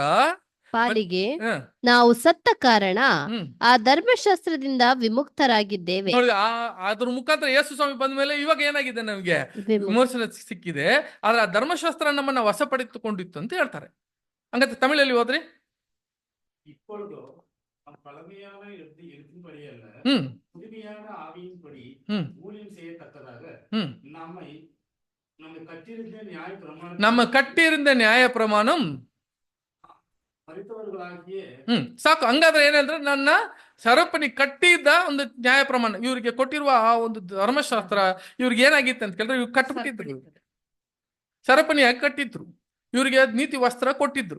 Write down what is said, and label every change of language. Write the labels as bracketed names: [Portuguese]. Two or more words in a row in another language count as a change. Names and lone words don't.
[Kannada] ಪಾಲಿಗೆ ಹ, ನಾವು ಸತ್ತ ಕಾರಣ ಹ್ಮ್. ಆ ಧರ್ಮಶಾಸ್ತ್ರದಿಂದ ವಿಮುಕ್ತರಾಗಿದ್ದೇವೆ. ನೋಡಿ, ಅದ್ರ ಮುಖಾಂತರ ಯೇಸು ಸ್ವಾಮಿ ಬಂದ ಮೇಲೆ ಇವಾಗ ಏನಾಗಿದೆ, ನಮಗೆ ವಿಮೋಚನೆ ಸಿಕ್ಕಿದೆ. ಆದ್ರೆ ಆ ಧರ್ಮಶಾಸ್ತ್ರ ನಮ್ಮನ್ನ ವಶಪಡಿಸಿಕೊಂಡಿತ್ತು ಅಂತ ಹೇಳ್ತಾರೆ. ಹಂಗಂತ ತಮಿಳಲ್ಲಿ ಹೋದ್ರಿ. [Tamil] இப்பொழுதோ பழமையான எழுத்தின்படி அல்ல, ಹ್ಮ್ புதுமையான ஆவியின்படி ಹ್ಮ್ ஊழியம் செய்யத்தக்கதாக ಹ್ಮ್ நம்மை நம்மை கட்டியிருந்த நியாய பிரமாணம் [Kannada] ನಮ್ಮ ಕಟ್ಟಿರಿಂದ ನ್ಯಾಯ ಪ್ರಮಾಣಂ. [Tamil] மறித்தவர்களாகிய [Kannada] ಸಾಕು. ಹಂಗಾದ್ರೆ ಏನಂದ್ರೆ, ನನ್ನ ಸರಪಣಿ ಕಟ್ಟಿದ್ದ ಒಂದು ನ್ಯಾಯ ಪ್ರಮಾಣ, ಇವ್ರಿಗೆ ಕೊಟ್ಟಿರುವ ಆ ಒಂದು ಧರ್ಮಶಾಸ್ತ್ರ ಇವ್ರಿಗೆ ಏನಾಗಿತ್ತು ಅಂತ ಕೇಳಿದ್ರೆ, ಇವ್ರು ಕಟ್ಟಿಬಿಟ್ಟಿದ್ರು, ಸರಪಣಿಯಾಗಿ ಕಟ್ಟಿದ್ರು, ಇವ್ರಿಗೆ ನೀತಿ ವಸ್ತ್ರ ಕೊಟ್ಟಿದ್ರು.